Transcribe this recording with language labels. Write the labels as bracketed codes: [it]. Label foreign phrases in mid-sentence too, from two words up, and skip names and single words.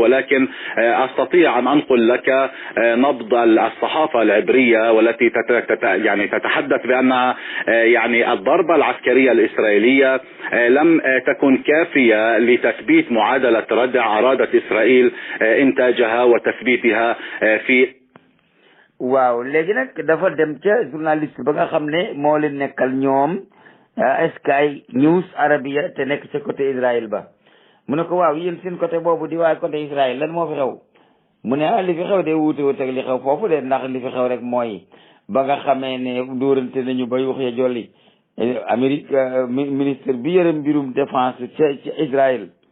[ar] ولكن أستطيع أن أنقل لك نبض الصحافة العبرية والتي يعني تتحدث بأن يعني الضربة العسكرية الإسرائيلية لم تكن كافية لتثبيت معادلة ردع أرادت إسرائيل إنتاجها وتثبيتها في. [wo] waaw léegi nag dafa dem ca journaliste ba nga xam ne moo leen nekkal ñoom Sky News Arabia te nekk ca côté Israël ba mu ne ko waaw yéen seen côté boobu di waa côté Israël lan moo fi xew mu ne li fi xew de wuute wuute ak li xew foofu de ndax li fi xew rek mooy ba nga xamee ne dóorante nañu ba yuux ya jolli Amérique ministre bi yore mbirum défense ca Israël